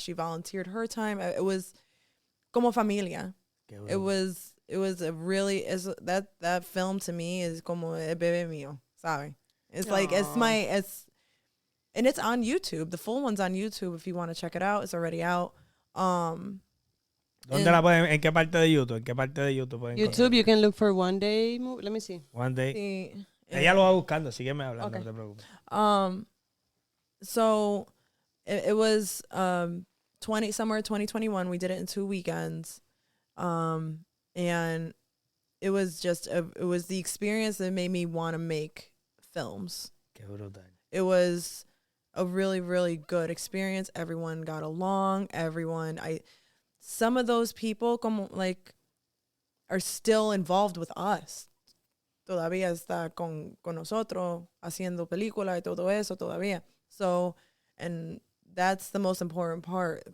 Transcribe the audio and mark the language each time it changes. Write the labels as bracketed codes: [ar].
[en] She volunteered her time. It was [es] como familia. [en] It was a really, that film to me is [es] como el bebé mío, ¿sabe? [en] It's like, and it's on YouTube. The full one's on YouTube if you want to check it out. It's already out. [es] ¿Dónde la pueden? ¿En qué parte de YouTube? Pueden [en] YouTube, you can look for One Day movie. Let me see. One Day. [es] Sí. Ella lo va buscando, sígueme hablando, [en] Okay. [es] no te preocupes. [en] So it was 2021. We did it in 2 weekends. And it was it was the experience that made me want to make films. [es] Qué brutal. [en] It was a really, really good experience. Everyone got along. Some of those people are still involved with us. [es] Todavía está con nosotros haciendo película y todo eso todavía. [en] So, and that's the most important part.